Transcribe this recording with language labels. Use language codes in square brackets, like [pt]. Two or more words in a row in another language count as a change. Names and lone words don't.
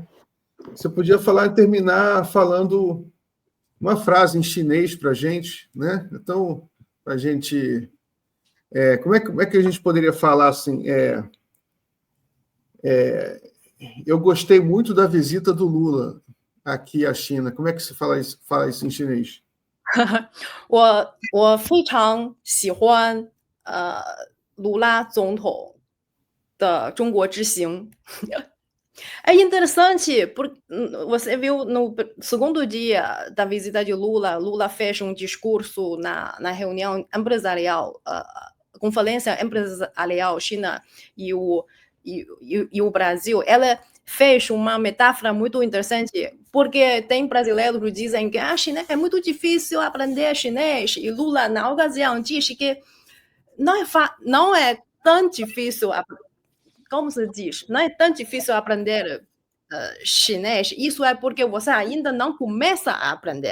[pt] Você podia terminar falando uma frase em chinês para a gente, né? Então, a gente... como é que a gente poderia falar assim? Eu gostei muito da visita do Lula aqui à China. Como é que se fala isso em chinês? [zh] 我非常喜欢卢拉总统的中国之行。 [pt] É interessante, porque você viu no segundo dia da visita de Lula fez um discurso na reunião empresarial, Conferência Empresarial China e o Brasil. Ela fez uma metáfora muito interessante, porque tem brasileiros que dizem que chinês é muito difícil aprender chinês, e Lula, na ocasião, disse que não é tão difícil, como se diz, não é tão difícil aprender chinês, isso é porque você ainda não começa a aprender.